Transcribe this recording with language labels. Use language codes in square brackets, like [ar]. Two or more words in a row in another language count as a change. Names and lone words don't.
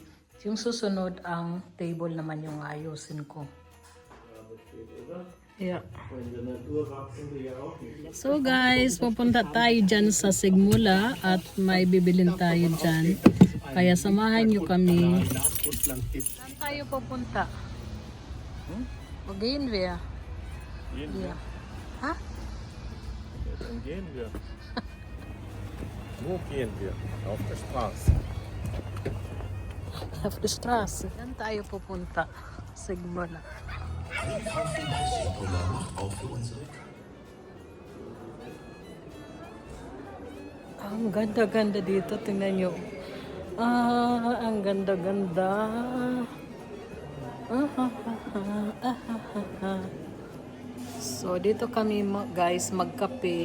[tl] Yung susunod, ang table naman yung ayusin ko. [en] Yeah. [tl] So guys, pupunta tayo dyan sa Sigmula at may bibilin tayo dyan. Kaya samahan nyo kami. Saan tayo pupunta? [de] Wo gehen wir? Ja. Ha? Dann gehen wir. Wo gehen wir? Auf der Straße. Auf der Straße. [tl] Saan tayo pupunta? Sigmula. Ang ganda-ganda dito. Tingnan nyo. Ang ganda-ganda. So, dito kami guys magkape.